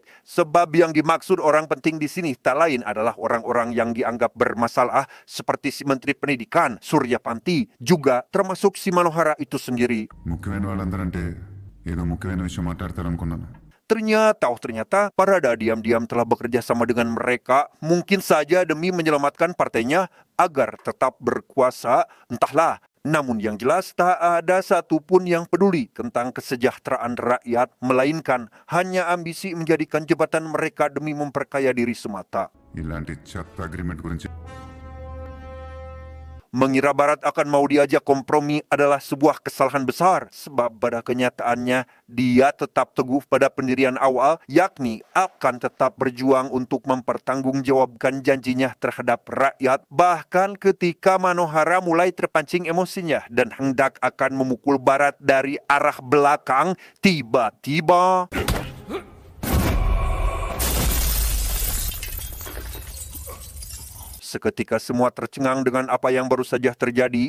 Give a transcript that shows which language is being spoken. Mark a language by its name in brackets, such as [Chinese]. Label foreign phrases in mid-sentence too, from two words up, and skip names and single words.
[Indonesian] Sebab yang dimaksud orang penting di sini tak lain adalah orang-orang yang dianggap bermasalah seperti si Menteri Pendidikan, Surya Panti, juga termasuk si Manohara itu sendiri. [Telugu] ముఖ్యమైన వాళ్ళందరంటే ఏదో ముఖ్యమైన విషయం మాట్లాడతారనుకున్నాను. [Indonesian] Ternyata Parada diam-diam telah bekerja sama dengan mereka, mungkin saja demi menyelamatkan partainya agar tetap berkuasa, entahlah. Namun yang jelas tak ada satupun yang peduli tentang kesejahteraan rakyat, melainkan hanya ambisi menjadikan jabatan mereka demi memperkaya diri semata. [Telugu] ఇలాంటి చెత్త అగ్రిమెంట్ గురించి [Indonesian] Mengira Barat akan mau diajak kompromi adalah sebuah kesalahan besar, sebab pada kenyataannya dia tetap teguh pada pendirian awal, yakni akan tetap berjuang untuk mempertanggungjawabkan janjinya terhadap rakyat, bahkan ketika Manohara mulai terpancing emosinya dan hendak akan memukul Barat dari arah belakang, tiba-tiba seketika semua tercengang dengan apa yang baru saja terjadi.